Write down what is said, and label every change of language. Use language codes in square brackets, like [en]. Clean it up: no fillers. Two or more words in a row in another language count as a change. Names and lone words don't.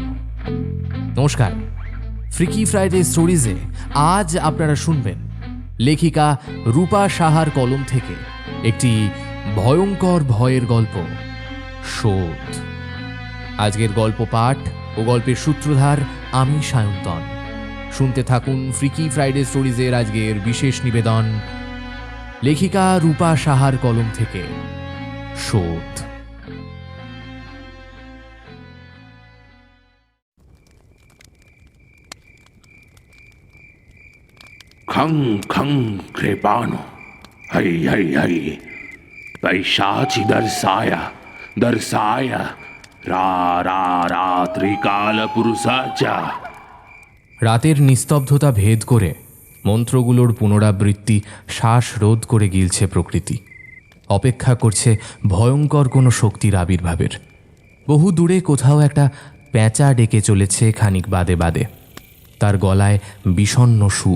[bn] নমস্কার, ফ্রিকি ফ্রাইডে স্টোরিজে আজ আপনারা শুনবেন লেখিকা রূপা সাহার কলম থেকে একটি ভয়ঙ্কর ভয়ের গল্প, শোধ। আজকের গল্প পাঠ ও গল্পের সূত্রধার আমি সায়ন্তন। শুনতে থাকুন ফ্রিকি ফ্রাইডে স্টোরিজের আজকের বিশেষ নিবেদন, লেখিকা রূপা সাহার কলম থেকে শোধ। [sa] खं खं कृपाणु हरि हरि हरि पैशाची दर्शाया रा रा रात्रिकाल पुरुषाचा। [bn] রাতের নিস্তব্ধতা ভেদ করে মন্ত্রগুলোর পুনরাবৃত্তি শ্বাসরোধ করে গিলছে প্রকৃতি। অপেক্ষা করছে ভয়ঙ্কর কোনো শক্তির আবির্ভাবের। বহু দূরে কোথাও একটা প্যাঁচা ডেকে চলেছে খানিক বাদে বাদে, তার গলায় বিষণ্ণ সুর।